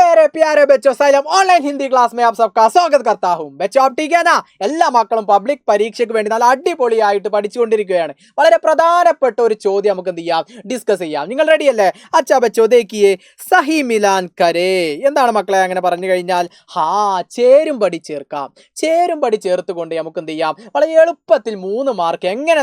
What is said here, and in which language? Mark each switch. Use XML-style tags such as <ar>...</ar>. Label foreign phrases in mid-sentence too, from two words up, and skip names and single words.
<hi>मेरे प्यारे बच्चों साइलम ऑनलाइन हिंदी क्लास में आप सबका स्वागत करता हूं बच्चों आप ठीक है ना</hi> <ml>എല്ലാ മക്കളും പബ്ലിക് പരീക്ഷയ്ക്ക് വേണ്ടി നല്ല അടിപൊളിയായിട്ട് പഠിച്ചുകൊണ്ടിരിക്കുകയാണ് വളരെ പ്രധാനപ്പെട്ട ഒരു ചോദ്യം നമുക്ക് എന്ത് ചെയ്യാം ഡിസ്കസ് ചെയ്യാം നിങ്ങൾ റെഡി അല്ലേ</ml> <hi>अच्छा बच्चो देखिए सही मिलान करे</hi> <ml>എന്താണ് മക്കളെ അങ്ങനെ പറഞ്ഞു കഴിഞ്ഞാൽ ചേരുംപടി ചേർക്കാം ചേരുംപടി ചേർത്തുകൊണ്ട് നമുക്ക് എന്ത് ചെയ്യാം വളരെ എളുപ്പത്തിൽ 3 മാർക്ക് എങ്ങനെ</ml>